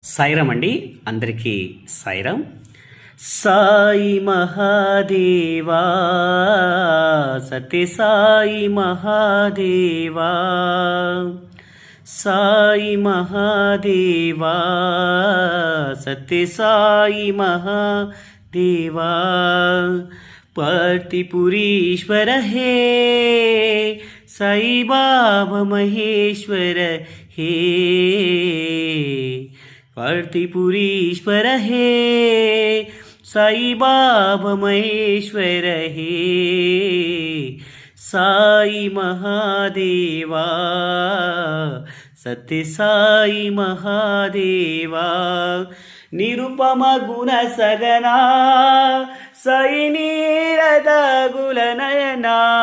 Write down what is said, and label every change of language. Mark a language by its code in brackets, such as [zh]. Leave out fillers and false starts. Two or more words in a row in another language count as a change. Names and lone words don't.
[te] సాయిరామ్ అండి. అందరికీ సాయిరామ్. సాయి మహాదేవా, సత్య సాయి మహాదేవా, సాయి మహాదేవా, సత్య సాయి మహాదేవా, [sa] पार्थिपुरीश्वर हे साई बाबा महेश्वर हे, पार्थिपुरीश्वर हे साई बाबा महेश्वर हे, साई महादेवा, सत्य साई महादेवा, निरुपम गुण सगना साई नीरद गुल नयना,